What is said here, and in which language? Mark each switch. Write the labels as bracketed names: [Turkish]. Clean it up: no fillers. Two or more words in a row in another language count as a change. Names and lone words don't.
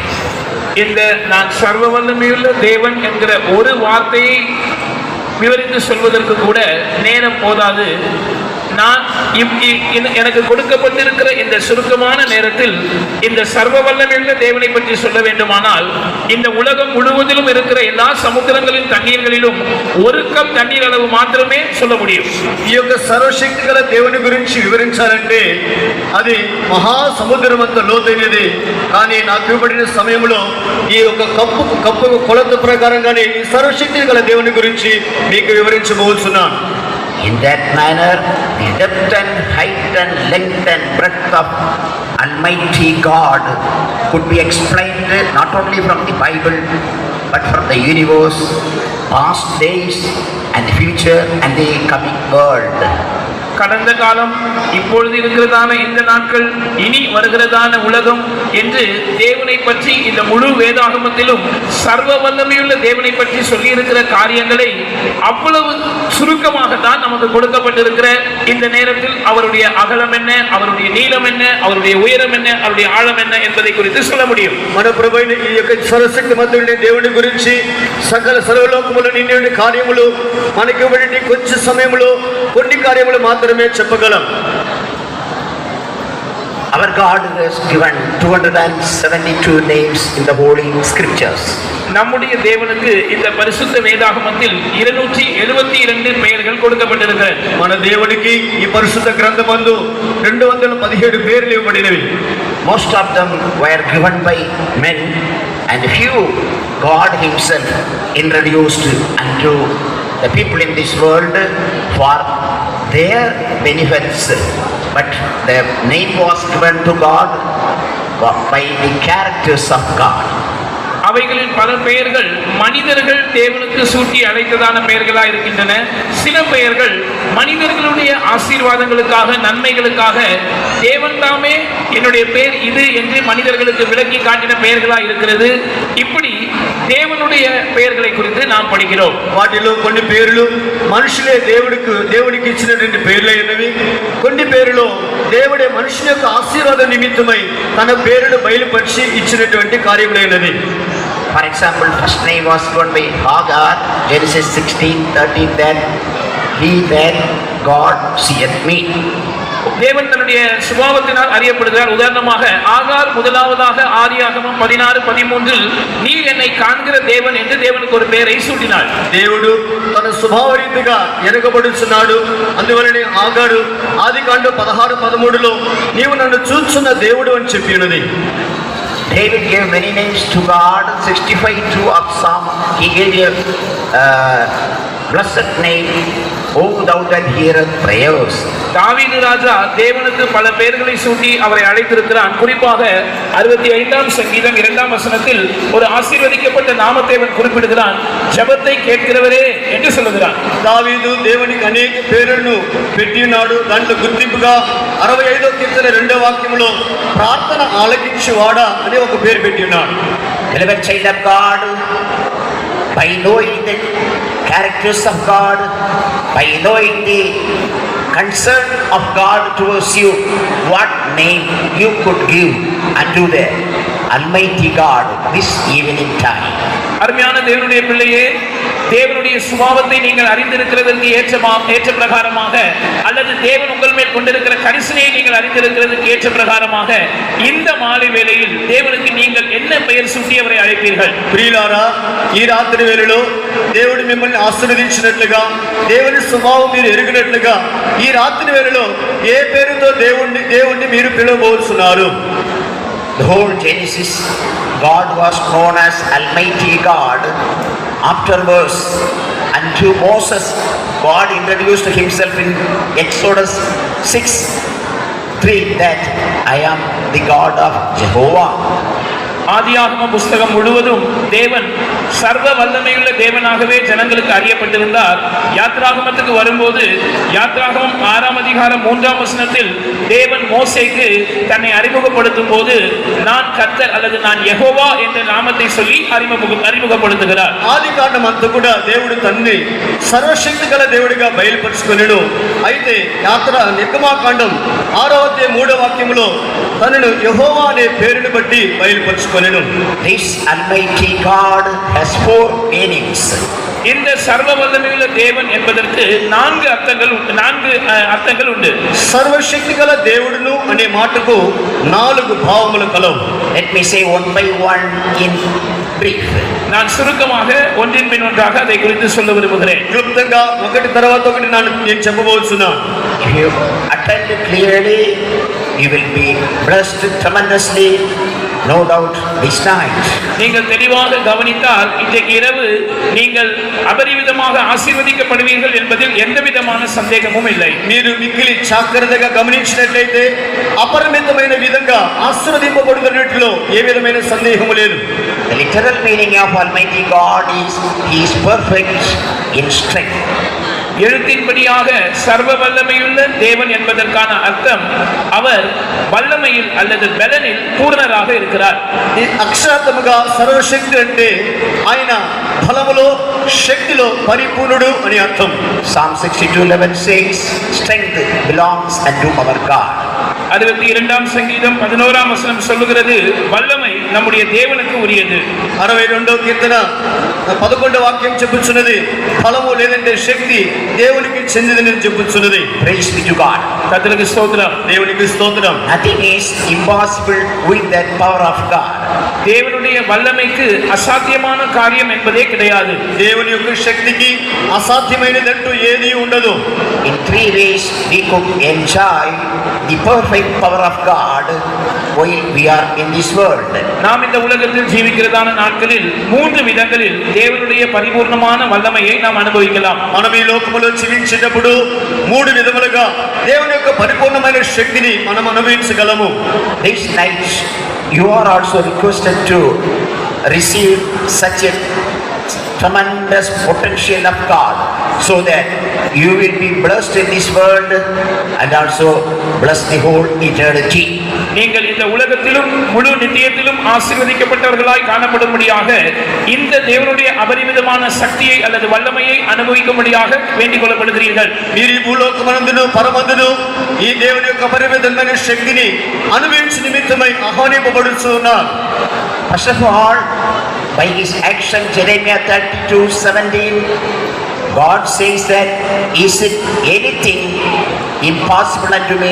[Tamil] இந்த நான் சர்வ வல்லமையுள்ள தேவன் என்கிற ஒரு வார்த்தையை விவரித்து சொல்வதற்கு கூட நேரம் போதாது. நான் எனக்கு கொடுக்கப்பட்டிருக்கிற இந்த சுருக்கமான நேரத்தில் இந்த சர்வ வல்லமையுள்ள தேவனை பற்றி சொல்ல வேண்டுமானால் இந்த உலகம் முழுவதிலும் இருக்கிற எல்லா சமுத்திரங்களின் தண்ணீர்களிலும் ஒரு கப் தண்ணீர் அளவு மாத்திரமே சொல்ல முடியும். [Telugu] ఈ యొక్క సర్వశక్తి గల దేవుని గురించి వివరించాలంటే అది మహాసముద్రం అంత లోతైనది. కానీ నాకు ఇవ్వబడిన సమయంలో ఈ యొక్క కప్పు కొలత ప్రకారంగానే ఈ సర్వశక్తి గల దేవుని గురించి మీకు వివరించబోతున్నాను. [English] In that manner, the depth and height and length and breadth of Almighty God could be explained not only from the Bible, but from the universe, past days and the future and the coming world. [Tamil] கடந்த காலம், இப்பொழுது இருக்கிறதான இந்த நாட்கள், இனி வருகிறதான உலகம் என்று தேவனை பற்றி இந்த முழு வேதாகமத்திலும் சர்வ வல்லமையுள்ள தேவனை பற்றி சொல்லி இருக்கிற காரியங்களை அவ்வளவு சுருக்கமாகத்தான் நமக்கு கொடுக்கப்பட்டிருக்கிற இந்த நேரத்தில் அவருடைய அகலம் என்ன, அவருடைய நீளம் என்ன, அவருடைய உயரம் என்ன, அவருடைய ஆழம் என்ன என்பதை குறித்து சொல்ல முடியும். [Telugu] మన ప్రభువైన ఈ యొక్క సర్వశక్తి మంతుడైన దేవుని గురించి సకల సర్వలోకములు నిండి కార్యములు మనకి ఇవ్వబడి కొంచెం సమయంలో కొన్ని కార్యములు మాత్రమే చెప్పగలం. [English] Our God has given 272 names in the Holy Scriptures. [Tamil] நம்முடைய தேவனுக்கு இந்த பரிசுத்த வேதாகமத்தில் 272 பெயர்கள் கொடுக்கப்பட்டிருக்கிறது. [Telugu] మన దేవునికి ఈ పరిశుద్ధ గ్రంథమందు 217 పేర్లు ఇవ్వబడినవి. [English] Most of them were given by men, and few God himself introduced unto the people in this world for their benefits. But their name was given to God by the characters of God. [Tamil] அவைகளின் பல பெயர்கள் மனிதர்கள் தேவனுக்கு சூட்டி அழைத்ததான பெயர்களாக இருக்கின்றன. சில பெயர்கள் மனிதர்களுடைய ஆசீர்வாதங்களுக்காக, நன்மைகளுக்காக தேவன் தாமே என்னுடைய பெயர் இது என்று மனிதர்களுக்கு விளக்கி காட்டின பெயர்களாக இருக்கிறது. இப்படி தேவனுடைய பெயர்களை குறித்து நாம் படிக்கிறோம். [Telugu] వాటిలో కొన్ని పేర్లు మనుషులే దేవుడికి ఇచ్చినటువంటి పేర్లు అయినవి. కొన్ని పేర్లు దేవుడే మనుషుల యొక్క ఆశీర్వాద నిమిత్తమై తన పేరును బయలుపరిచి ఇచ్చినటువంటి కార్యములైనది. [English] For example, first name was given by Hagar, Genesis 16:13, that he that God seeth me. [Tamil] தேவன் தன்னுடைய சுபாவத்தினால் அறியப்படுகிறார். உதாரணமாக ஆகார் முதலாவதாக ஆதியாகமம் 16:13 நீர் என்னை காண்கிற தேவன் என்று தேவனுக்கு ஒரு பெயரை சூட்டினாள். [Telugu] దేవుడు తన స్వభావ రీతిగా ఎరగబడుచున్నాడు. అందువలనే ఆగారు ఆదికాండం 16:13 నీవు నన్ను చూచున్న దేవుడు అని చెప్పి ఉన్నది. [English] David gave many names to God. 65 of Psalm, he gave a blessed name, O thou that heareth prayers. [Tamil] தாவீது ராஜா தேவனுக்கு பல பெயர்களை சூட்டி அவரை அழைத்திருக்கிறான். குறிப்பாக 65ஆம் சங்கீதம் 2ஆம் வசனத்தில் ஒரு ஆசீர்வதிக்கப்பட்ட நாமத்தை அவன் குறிப்பிடுகிறான். ஜெபத்தை கேட்கிறவரே என்று சொல்லுகிறான். [Telugu] దావీదు దేవునికి అనేక పేర్లను పెట్టి ఉన్నాడు. దాంట్లో గుర్తింపుగా 65వ కీర్తన 2వ వాక్యంలో ప్రార్థన ఆలకించువాడా అనే ఒక పేరు పెట్టి ఉన్నాడు. [English] Beloved child of God, by knowing the characters of God, by knowing the concern of God towards you, what name you could give unto the Almighty God this evening time. [Tamil] அருமையான தேவனுடைய பிள்ளையே, தேவனுடைய சுபாவத்தை நீங்கள் அறிந்திருக்கிறதற்கு ஏற்ற பிரகாரமாக, அல்லது தேவன் உங்கள் மேல் கொண்டிருக்கிற கரிசனையை நீங்கள் அறிந்திருக்கிறதுக்கு ஏற்ற பிரகாரமாக இந்த மாலை வேளையில் தேவனுக்கு நீங்கள் என்ன பெயர் சூட்டி அவரை அழைப்பீர்கள்? [Telugu] ప్రియులారా, ఈ రాత్రి వేళలో దేవుడు మిమ్మల్ని ఆశీర్వదించినట్లుగా, దేవుని స్వభావం మీరు ఎరిగినట్లుగా ఈ రాత్రి వేళలో ఏ పేరుతో దేవుణ్ణి మీరు పిలవబోతున్నారు? [English] The whole Genesis, God was known as Almighty God. Afterwards, unto Moses, God introduced himself in Exodus 6:3 that I am the God of Jehovah. [Tamil] ஆதியாகம புஸ்தகம் முழுவதும் தேவன் சர்வ வல்லமையுள்ள தேவனாகவே ஜனங்களுக்கு அறியப்பட்டிருந்தார். யாத்ராகமத்துக்கு வரும்போது யாத்ராகமம் 6ஆம் அதிகாரம் 3ஆம் வசனத்தில் தேவன் மோசேக்கு தன்னை அறிமுகப்படுத்தும் போது நான் கர்த்தர் அல்லது நான் யெகோவா என்ற நாமத்தை சொல்லி அறிமுகப்படுத்துகிறார். [Telugu] ఆదికాండం అంతా కూడా దేవుడు తన్ని సర్వశక్తి గల దేవుడిగా బయలుపరుచుకొనెను. అయితే నిర్గమాకాండం 6వ అధ్యాయం 3వ వాక్యంలో తనను యెహోవా అనే పేరును బట్టి బయలుపరుచుకొనెను. [English] This Almighty God has 4 meanings. [Tamil] இந்த சர்வ வல்லமையுள்ள தேவன் என்பதற்கு 4 அர்த்தங்கள் உண்டு. [Telugu] సర్వశక్తి గల దేవుడును అనే మాటకు 4 భావములు కలవు. [English] Let me say one by one in brief. [Tamil] நான் சுருக்கமாக ஒன்றின் பின் ஒன்றாக அதை குறித்து சொல்ல விரும்புகிறேன். [Telugu] క్లుప్తంగా ఒకటి తర్వాత ఒకటి నేను చెప్పబోతున్నాను. [English] If you attend clearly, you will be blessed tremendously, no doubt this night. [Tamil] நீங்கள் தெளிவாக கவனித்தால் இன்றைக்கு இரவு நீங்கள் அபரிவிதமாக ஆசீர்வதிக்கப்படுவீர்கள் என்பதில் எந்தவிதமான சந்தேகமும் இல்லை. [Telugu] మీరు మిక్కిలి జాగ్రత్తగా గమనించినట్లయితే అపరిమితమైన విధంగా ఆశీర్వదింపబడుతున్నట్లు ఏ విధమైన సందేహము లేదు. [English] The literal meaning of Almighty God is He is perfect in strength. [Tamil] எழுத்தின்படியாக சர்வ வல்லமையுள்ள தேவன் என்பதற்கான அர்த்தம் அவர் வல்லமையில் அல்லது பலனில் பூரணராக இருக்கிறார். [Telugu] ఈ అక్షరార్థముగా సర్వశక్తి అంటే ఆయన బలములో శక్తిలో పరిపూర్ణుడు అని అర్థం. [English] Psalm 62:11 says, strength belongs unto our God. [Tamil] 62ஆம் சங்கீதம் 11ஆம் வசனம் சொல்லுகிறது, வல்லமை நம்முடைய தேவனுக்கு உரியது. [Telugu] 62వ కీర్తన 11వ వాక్యం చెప్పుచున్నది, బలము లేదంటే శక్తి దేవునికి చెందినదని చెప్పుచున్నది. [English] Praise be to God. [Tamil] கர்த்தருக்கு ஸ்தோத்திரம். [Telugu] దేవునికి స్తోత్రం. [English] Nothing is impossible with that power of God. [Tamil] தேவனுடைய வல்லமைக்கு அசாத்தியமான காரியம் என்பதே கிடையாது. [Telugu] దేవుని యొక్క శక్తికి అసాధ్యమైనదంటూ ఏదీ ఉండదు. [English] In three ways we could enjoy the perfect power of God while we are in this world. [Tamil] நாம் இந்த உலகத்தில் ஜீவிக்கிறதான நாட்களில் 3 விதங்களில் தேவனுடைய பரிபூர்ணமான வல்லமையை நாம் அனுபவிக்கலாம். [Telugu] మనం ఈ లోకములో జీవించేటప్పుడు 3 విధములుగా దేవుని యొక్క పరిపూర్ణమైన శక్తిని మనం అనుభవించగలము. [English] This night you are also requested to receive such a tremendous potential of God, so that you will be blessed in this world and also bless the whole eternity. [Tamil] நீங்கள் இந்த உலகத்திலும் முழு நித்தியத்திலும் ஆசீர்வதிக்கப்பட்டவர்களாய் காணப்படும்படியாக இந்த தேவனுடைய அபரிமிதமான சக்தியை அல்லது வல்லமையை அனுபவிக்கும்படியாக வேண்டிக் கொள்ளப்படுகிறீர்கள். [Telugu] మీరు ఈ భూలోకమందును పరమందును ఈ దేవుని యొక్క పరిమితమైన శక్తిని అనుభవించే నిమిత్తమై ఆహ్వానింపబడుచున్నారు. [English] First of all, by his action, Jeremiah 32:17, God says that, is it anything impossible unto me?